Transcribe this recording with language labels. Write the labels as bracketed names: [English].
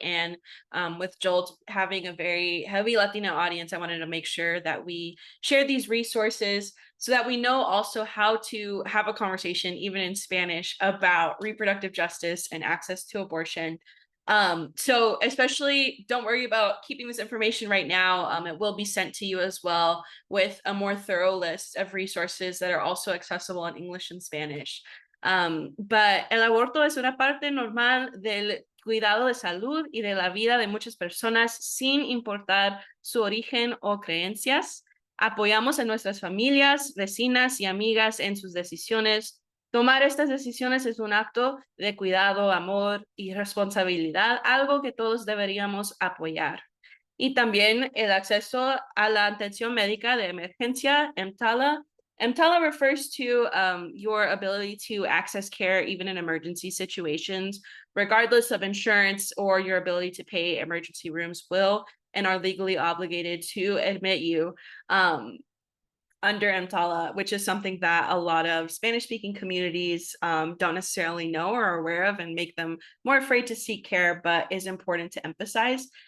[English] And with Jolt having a very heavy Latino audience, I wanted to make sure that we share these resources so that we know also how to have a conversation, even in Spanish, about reproductive justice and access to abortion. So especially don't worry about keeping this information right now. It will be sent to you as well with a more thorough list of resources that are also accessible in English and Spanish. [Spanish] But el aborto es una parte normal del cuidado de salud y de la vida de muchas personas sin importar su origen o creencias. Apoyamos a nuestras familias, vecinas y amigas en sus decisiones. Tomar estas decisiones es un acto de cuidado, amor y responsabilidad, algo que todos deberíamos apoyar. Y también el acceso a la atención médica de emergencia, EMTALA. [English] EMTALA refers to your ability to access care even in emergency situations, regardless of insurance or your ability to pay. Emergency rooms will and are legally obligated to admit you. Under EMTALA, which is something that a lot of Spanish speaking communities don't necessarily know or are aware of and make them more afraid to seek care, but is important to emphasize.